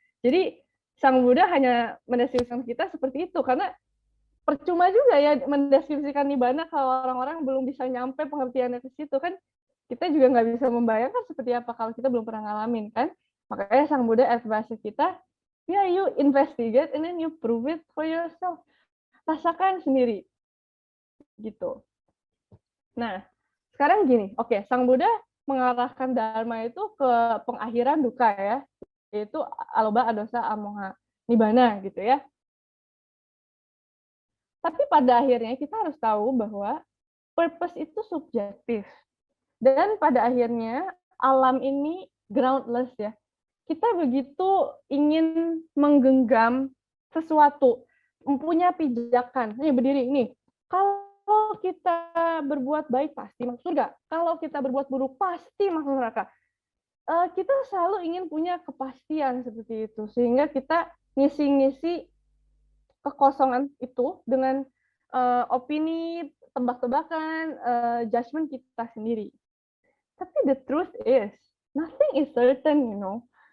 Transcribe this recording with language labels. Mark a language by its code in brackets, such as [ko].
[id] Jadi Sang Buddha hanya mendeskripsikan kita seperti itu, karena percuma juga ya mendeskripsikan nibbana kalau orang-orang belum bisa nyampe pengertiannya ke situ kan, kita juga nggak bisa membayangkan seperti apa kalau kita belum pernah ngalamin kan. Makanya Sang Buddha advise kita, ya [en] you investigate and then you prove it for yourself. [id] Rasakan sendiri. Gitu. Nah, sekarang gini, oke, Sang Buddha mengarahkan dharma itu ke pengakhiran duka ya, yaitu aloba, adosa, amoha, nibbana gitu ya. Tapi pada akhirnya kita harus tahu bahwa purpose itu subjektif. Dan pada akhirnya alam ini groundless ya. Kita begitu ingin menggenggam sesuatu, mempunyai pijakan. Ini berdiri ini. Kalau kita berbuat baik pasti masuk surga. Kalau kita berbuat buruk pasti masuk neraka. Kita selalu ingin punya kepastian seperti itu, sehingga kita ngisi-ngisi kekosongan itu dengan opini, tebak-tebakan, judgment kita sendiri. [en] Tapi the truth is, nothing is certain, you know.